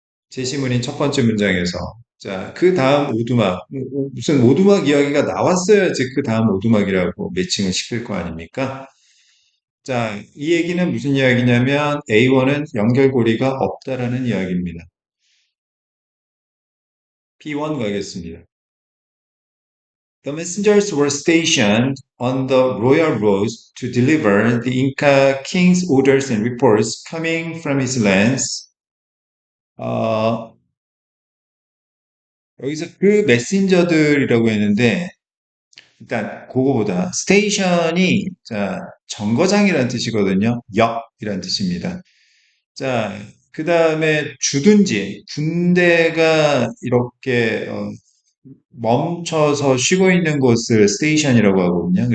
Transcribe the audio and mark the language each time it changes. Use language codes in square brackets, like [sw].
[ko] 제시문인 첫 번째 문장에서. 자, 그 다음 오두막, 무슨 오두막 이야기가 나왔어야지 그 다음 오두막이라고 매칭을 시킬 거 아닙니까? 자, 이 얘기는 무슨 이야기냐면 A1은 연결고리가 없다라는 이야기입니다. B1 가겠습니다. [en] The messengers were stationed on the royal roads to deliver the Inca king's orders and reports coming from his lands. [ko] 어, 여기서 그 메신저들이라고 했는데 일단 그거보다 스테이션이 자, 정거장이라는 뜻이거든요. 역이라는 뜻입니다. 자, 그 다음에 주둔지, 군대가 이렇게 멈춰서 쉬고 있는 곳을 스테이션이라고 하거든요.